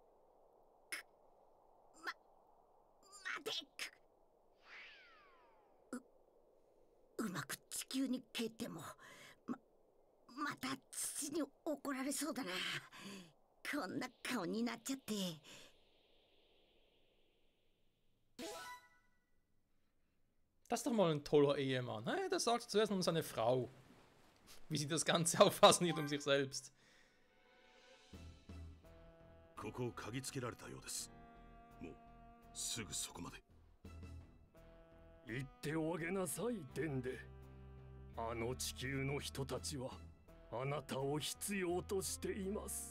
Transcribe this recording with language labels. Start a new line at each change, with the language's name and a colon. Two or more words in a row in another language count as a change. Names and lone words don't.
Japanese: 待て。うまく地球に帰ってもまた父に怒られそうだな。こんな顔になっちゃって。
German: Das ist doch mal ein toller Ehemann. Hey, das sagt zuerst um seine Frau. Wie sie das Ganze auffassen, nicht um sich selbst.
Japanese: ここを嗅ぎつけられたようです。もうすぐそこまで。言っておあげなさい、デンデ。あの地球の人たちはあなたを必要としています。